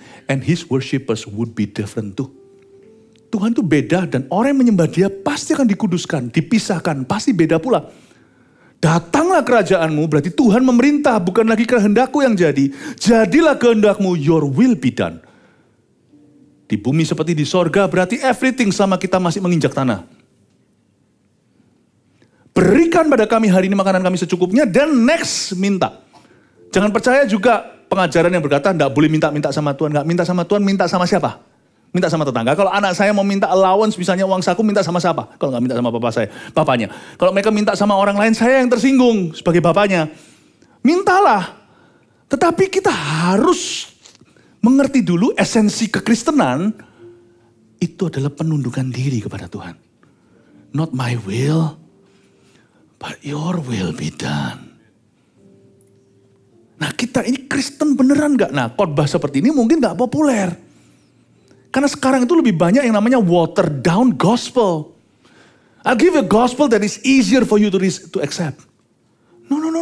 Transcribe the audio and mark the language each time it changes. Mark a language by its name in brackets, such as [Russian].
[English] And his worshippers would be different too. [Indonesian] Tuhan itu beda dan orang yang menyembah dia pasti akan dikuduskan, dipisahkan, pasti beda pula. Datanglah kerajaanmu, berarti Tuhan memerintah, bukan lagi kehendakku yang jadi. Jadilah kehendakmu, [English] your will be done. [Indonesian] Di bumi seperti di sorga, berarti everything sama kita masih menginjak tanah. Berikan pada kami hari ini makanan kami secukupnya, dan next minta. Jangan percaya juga pengajaran yang berkata tidak boleh minta-minta sama Tuhan. Nggak minta sama Tuhan, minta sama siapa? Minta sama tetangga. Kalau anak saya mau minta allowance, misalnya uang saku, minta sama siapa? Kalau nggak minta sama bapak saya, bapaknya. Kalau mereka minta sama orang lain, saya yang tersinggung sebagai bapaknya. Mintalah. Tetapi kita harus mengerti dulu esensi kekristenan, itu adalah penundukan diri kepada Tuhan. [English] Not my will, but your will be done. [Indonesian] Nah kita ini Kristen beneran gak? Nah khotbah seperti ini mungkin gak populer. Karena sekarang itu lebih banyak yang namanya watered down gospel. [English] I'll give a gospel that is easier for you to accept. No.